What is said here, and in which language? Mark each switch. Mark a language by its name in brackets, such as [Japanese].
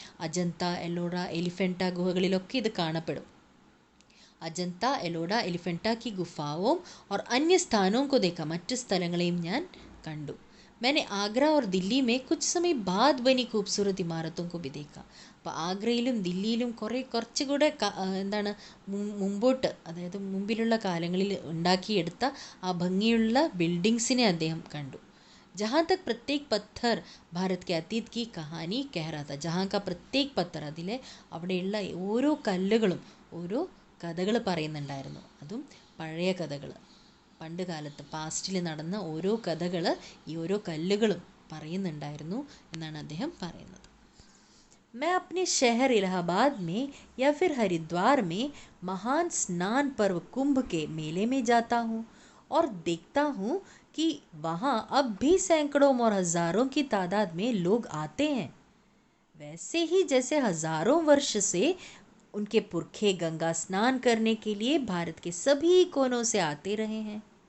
[Malayalam] അജന്ത, എല്ലോറ, എലിഫൻറ്റ ഗുഹകളിലൊക്കെ ഇത് കാണപ്പെടും. [Hindi] അജന്ത, എലോറ, എലിഫൻറ്റ की गुफाओं और अन्य स्थानों को देखा, [Malayalam] മറ്റ് സ്ഥലങ്ങളെയും ഞാൻ കണ്ടു. [Hindi] मैंने आगरा और दिल्ली में कुछ समय बाद बनी खूबसूरत इमारतों को भी देखा. [Malayalam] അപ്പോൾ ആഗ്രയിലും ദില്ലിയിലും കുറച്ചുകൂടെ എന്താണ് മുമ്പോട്ട്, അതായത് മുമ്പിലുള്ള കാലങ്ങളിൽ ഉണ്ടാക്കിയെടുത്ത ആ ഭംഗിയുള്ള ബിൽഡിങ്സിനെ അദ്ദേഹം കണ്ടു. [Hindi] जहाँ तक प्रत्येक पत्थर भारत के अतीत की कहानी कह रहा था. जहाँ का प्रत्येक पत्थर, [Malayalam] അതിലെ അവിടെയുള്ള ഓരോ കല്ലുകളും ഓരോ കഥകൾ പറയുന്നുണ്ടായിരുന്നു. അതും പഴയ കഥകൾ, പണ്ട് കാലത്ത് പാസ്റ്റിൽ നടന്ന ഓരോ കഥകൾ ഈ ഓരോ കല്ലുകളും പറയുന്നുണ്ടായിരുന്നു എന്നാണ് അദ്ദേഹം പറയുന്നത്. [Hindi] मैं अपने शहर इलाहाबाद में या फिर हरिद्वार में महान स्नान पर्व कुंभ के मेले में जाता हूँ और देखता हूँ कि वहाँ अब भी सैकड़ों और हजारों की तादाद में लोग आते हैं. वैसे ही जैसे हजारों वर्ष से उनके पुरखे गंगा स्नान करने के लिए भारत के सभी कोनों से आते रहे हैं.